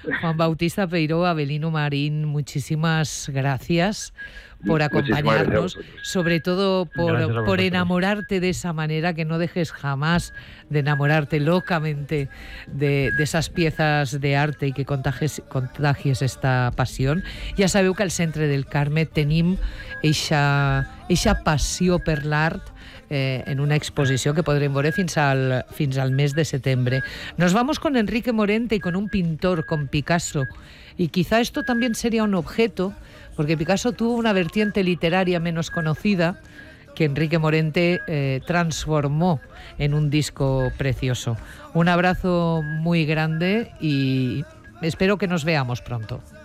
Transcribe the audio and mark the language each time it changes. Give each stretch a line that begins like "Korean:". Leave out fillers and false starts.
Spanish: Juan Bautista Peiró, Avelino Marín, muchísimas gracias por acompañarnos, sobre todo por enamorarte de esa manera, que no dejes jamás de enamorarte locamente de esas piezas de arte y que contagies esta pasión.
Catalan: Ya sabeu que al Centre del Carme tenim eixa passió per l'art en una exposició que podrem veure fins al mes de setembre.
Spanish: Nos vamos con Enrique Morente y con un pintor, con Picasso, y quizá esto también sería un objeto, porque Picasso tuvo una vertiente literaria menos conocida que Enrique Morente transformó en un disco precioso. Un abrazo muy grande y espero que nos veamos pronto.